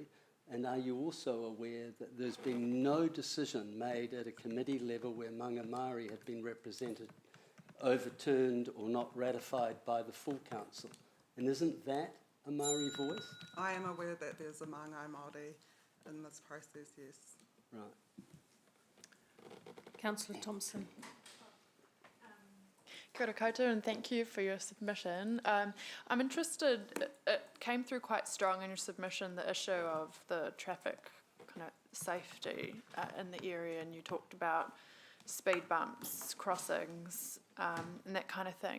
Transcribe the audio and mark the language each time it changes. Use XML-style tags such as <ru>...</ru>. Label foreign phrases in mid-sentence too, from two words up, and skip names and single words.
<en>And are you also aware that there's been no decision made at a committee level where Manga Māori have been represented, overturned or not ratified by the full council? And isn't that a Māori voice? I am aware that there's a Māngai Māori in this process, yes. Right. Councillor Thompson.</en> <mi>Kia ora koutou,</mi> <en>and thank you for your submission. I'm interested, it came through quite strong in your submission, the issue of the traffic kind of safety in the area, and you talked about speed bumps, crossings, and that kind of thing.</en>